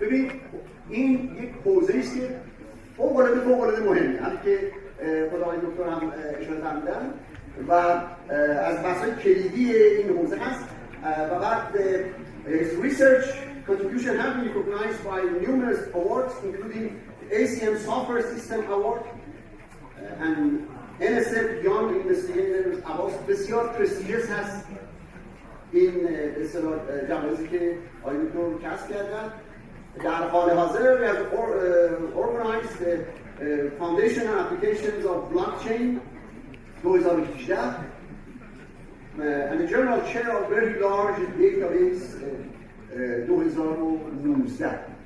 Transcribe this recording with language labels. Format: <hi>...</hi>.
<fa>ببین این یک حوزه‌ای است که فوق‌العاده مهمه، همین که خدای دکتر هم اشاره فرمودن و از بحث‌های کلیدی این حوزه هست. و بعد</fa> <en>his research contribution has been recognized by numerous awards, including the ACM Software System Award and NSF Young Investigators Awards.</en> <fa>بسیار prestigious هست این جوایزی که آقای دکتر کسب کردن. در حال حاضر</fa> <en>we have organized the Foundation and Applications of Blockchain 2018 and the General Chair of Very Large Database 2019.</en>